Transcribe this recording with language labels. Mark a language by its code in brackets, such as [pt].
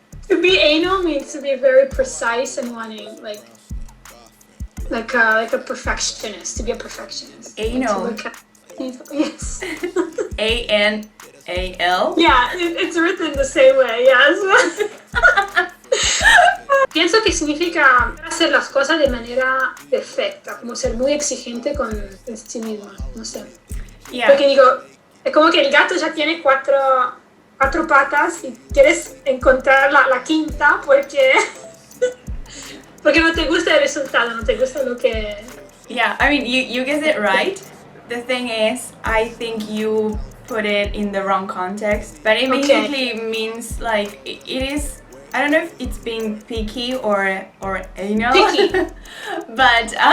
[en] To be anal means to be very precise and wanting like a perfectionist, to be a perfectionist. Anal. Yes. A-N-A-L? Yeah, it's written the same way, yes. [es] Pienso que significa hacer las cosas de manera perfecta, como ser muy exigente con sí misma, no sé. [en] Yeah. [es] Porque digo, es como que el gato ya tiene cuatro patas y quieres encontrar la quinta porque no te gusta el resultado, no te gusta lo que... [en] Yeah, I mean, you guessed it right. The thing is, I think you put it in the wrong context, but it basically means like it is. I don't know if it's being picky or anal. Picky. But